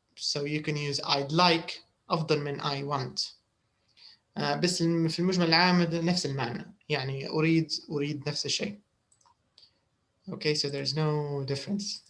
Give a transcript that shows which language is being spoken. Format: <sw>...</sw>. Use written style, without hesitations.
<en>So you can use I'd like</en> <ar>أفضل من</ar> <en>I want.</en> <ar>بس في المجمل العام نفس المعنى، يعني أريد نفس الشيء.</ar> <en>Okay, so there's no difference.</en>